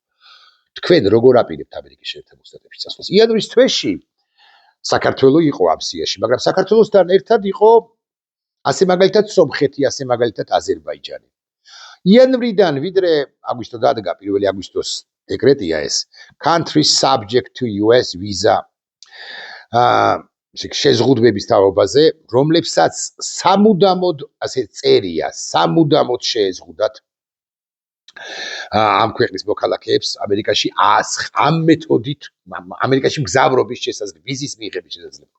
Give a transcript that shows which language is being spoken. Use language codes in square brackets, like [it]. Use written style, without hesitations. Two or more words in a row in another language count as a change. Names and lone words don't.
[ka] თქვენ როგორ აპირებთ ამერიკის შეერთებულ შტატებში წასვლას? იანვრის თვეში საქართველოს იყო ამ სიაში, მაგრამ საქართველოსთან ერთად იყო ასე მაგალითად სომხეთი, ასე მაგალითად აზერბაიჯანი. იანვრიდან ვიდრე აგვისტო დადგა 1 აგვისტოს დეკრეტია ეს [en] country subject to US visa [ka] შეზღუდვების თაობაზე, რომლებსაც სამუდამოდ ასე წერია, სამუდამოდ შეეზღუდათ ამ ქვეყნის მოქალაქეებს ამერიკაში ამ მეთოდით ამერიკაში მგზავრობის შესაძლებლობა, ვიზის მიღების შესაძლებლობა.